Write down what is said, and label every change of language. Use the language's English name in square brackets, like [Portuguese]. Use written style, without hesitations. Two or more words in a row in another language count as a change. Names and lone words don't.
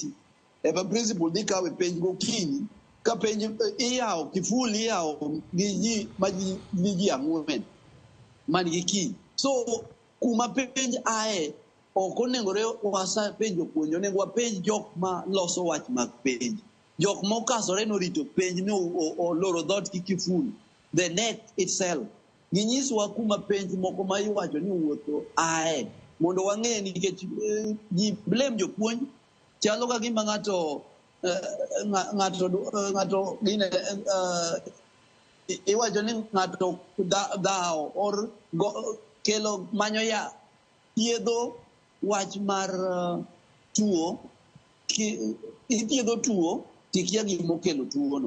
[Luo (Kenya and Tanzania)] Principal dhi kawo penj gokinyi ka penj iyawo kiful iyawo gi ji ang'wen man gi kiny. So kuma penj ae ok onengore wasa penj jopuonj, onego wapenj jok ma loso wach mag penj, jok mokasore norito penj ni oloro dhot gi kiful, [English] the NEC itself. [Luo (Kenya and Tanzania)] Ginyiswa kuma penj moko ma iwacho ni wuotho ae mondo wang'e, nikech ji blame jopuonj chalo ka gima ng'ato gine iwacho ni ng'ato dhawo or kelo manyo ya thiedho wach mar tuo, ithiedho tuo tikia gimokelo tuono.